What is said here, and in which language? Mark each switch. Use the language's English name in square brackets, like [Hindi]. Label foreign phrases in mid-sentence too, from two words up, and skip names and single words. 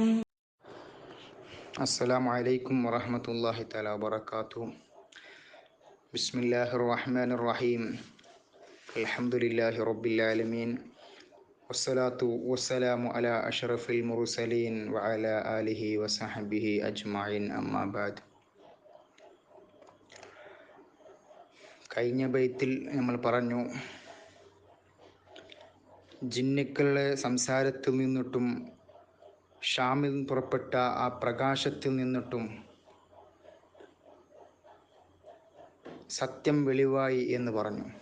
[Arabic] السلام عليكم ورحمة الله تعالى وبركاته. بسم الله الرحمن الرحيم. الحمد لله رب العالمين، والصلاة والسلام على أشرف المرسلين وعلى آله وصحبه أجمعين. أما بعد. [Malayalam] കഴിഞ്ഞ ബൈത്തിൽ നമ്മൾ പറഞ്ഞു, ജിന്നുക്കളുടെ സംസാരത്തിൽ നിന്നിട്ടും ഷാമിൽ പുറപ്പെട്ട ആ പ്രകാശത്തിൽ നിന്നിട്ടും സത്യം വെളിവായി എന്ന് പറഞ്ഞു.